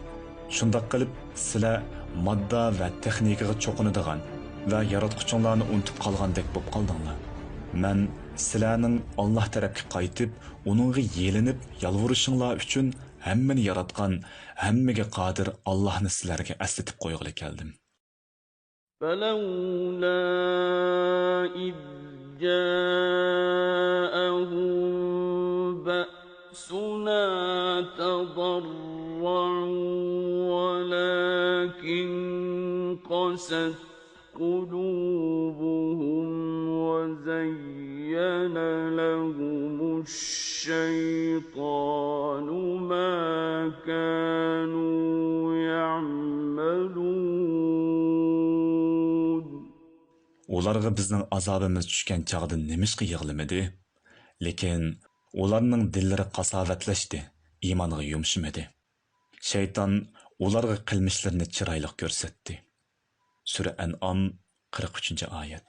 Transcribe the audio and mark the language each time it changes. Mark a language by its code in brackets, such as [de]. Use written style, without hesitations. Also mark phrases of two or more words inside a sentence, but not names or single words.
[uz] Shundoq qilib, sizlar modda va texnikaga cho'qinadigan va yaratquchinglarni unutib qolgandek bo'lib qoldinglar. Men sizlarning Alloh tarafga qaytib, uningga yelinib, yalvurishinglar uchun hammani yaratgan, hammaga qodir Allohni sizlarga eslatib qo'yg'ili keldim. [ar] فلولا إذ جاءهم بأسنا تضرعوا ولكن قست قلوبهم وزين لهم الشيطان ما كانوا يعملون. [uz] Ularga bizning azobimiz tushgan chaqda nimishqa yig'lamadi? Lekin ularning dillari qasovatlashdi, iymonga yumshimadi. Shayton ularga qilmishlarini chiroyli ko'rsatdi. Sura An'am 43-oyat.